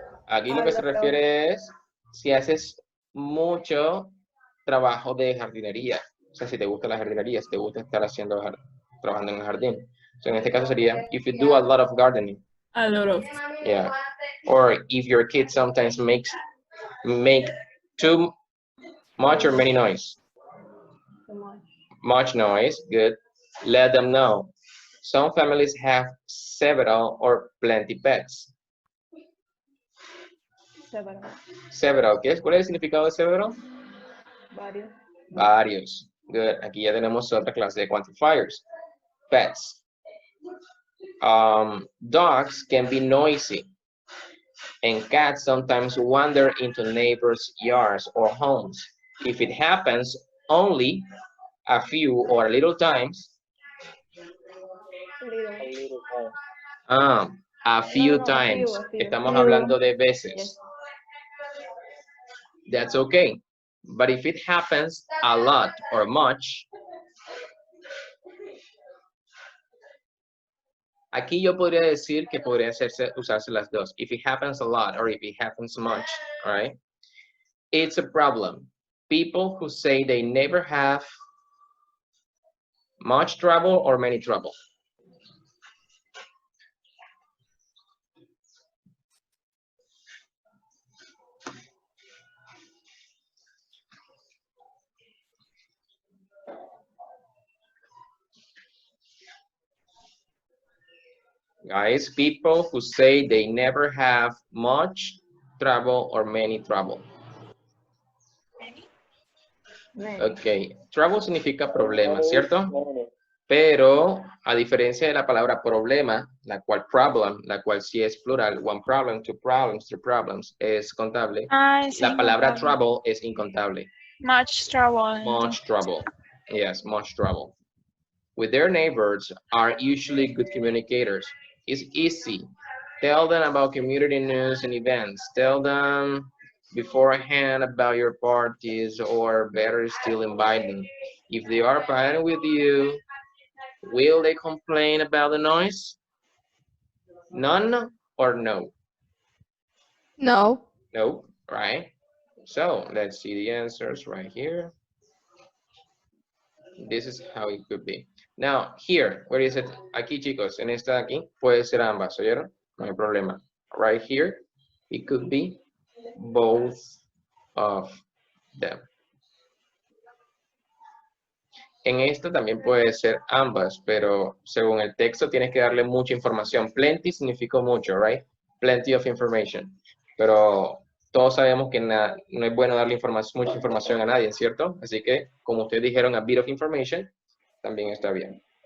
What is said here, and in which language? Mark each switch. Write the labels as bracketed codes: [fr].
[es] Aquí lo que se refiere es si haces mucho trabajo de jardinería. O sea, si te gusta la jardinería, si te gusta estar trabajando en el jardín. [en] So [es] en este caso sería, [en] if you do a lot of gardening. A lot of. Yeah. Or if your kid sometimes make too much or many noise. Much noise, good. Let them know. Some families have several or plenty pets. [es] Several. ¿Qué es? ¿Cuál es el significado de several? Varios. Varios. Good. Aquí ya tenemos otra clase de quantifiers. [en] Pets. Dogs can be noisy. And cats sometimes wander into neighbors' yards or homes. If it happens only a few or a little times, a few times. [es] Estamos hablando de veces. Yes. [en] That's okay. But if it happens a lot or much, [es] aquí yo podría decir que podría usarse las dos. [en] If it happens a lot or if it happens much, all right? It's a problem. People who say they never have much trouble or many trouble. Guys, people who say they never have much trouble or many trouble. [es] Ok, trouble significa problema, ¿cierto? Pero a diferencia de la palabra problema, la cual problem, la cual sí es plural, [en] one problem, two problems, three problems, [es] es contable. Es La palabra incontable. trouble es incontable. [en] Much trouble. Much trouble. Yes, much trouble. With their neighbors are usually good communicators. It's easy. Tell them about community news and events. Tell them beforehand about your parties, or better still, invite them. If they are partying with you, will they complain about the noise? None or no? No. No, right? So let's see the answers right here. This is how it could be. Now, here, where is it? [es] Aquí, chicos, en esta de aquí, puede ser ambas, ¿oyeron? No hay problema. [en] Right here, it could be both of them. [es] En esta también puede ser ambas, pero según el texto tienes que darle mucha información. [en] Plenty [es] significa mucho, [en] right? Plenty of information. [es] Pero todos sabemos que no es bueno darle mucha información a nadie, ¿cierto? Así que, como ustedes dijeron, [en] a bit of information, [es] también está bien.